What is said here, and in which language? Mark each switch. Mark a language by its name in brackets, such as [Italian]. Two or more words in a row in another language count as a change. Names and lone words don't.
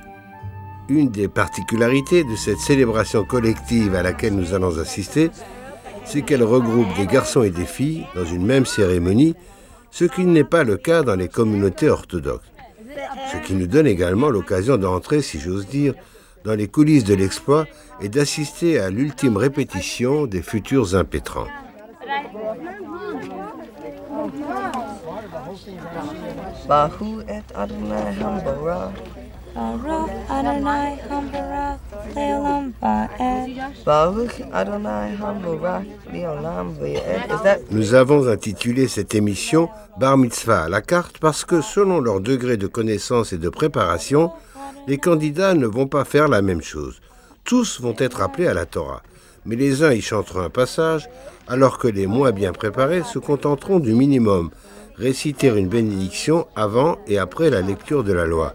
[French] Une des particularités de cette célébration collective à laquelle nous allons assister, c'est qu'elle regroupe des garçons et des filles dans une même cérémonie, ce qui n'est pas le cas dans les communautés orthodoxes. Ce qui nous donne également l'occasion d'entrer, si j'ose dire, dans les coulisses de l'exploit et d'assister à l'ultime répétition des futurs impétrants. [Hebrew] ברכו את אדוני המבורך. ברוך אדוני המבורך לעולם ועד. ברוך אדוני המבורך לעולם ועד. [French] Nous avons intitulé cette émission Bar Mitzvah à la carte parce que selon leur degré de connaissance et de préparation, les candidats ne vont pas faire la même chose. Tous vont être appelés à la Torah, mais les uns y chanteront un passage, alors que les moins bien préparés se contenteront du minimum, réciter une bénédiction avant et après la lecture de la loi.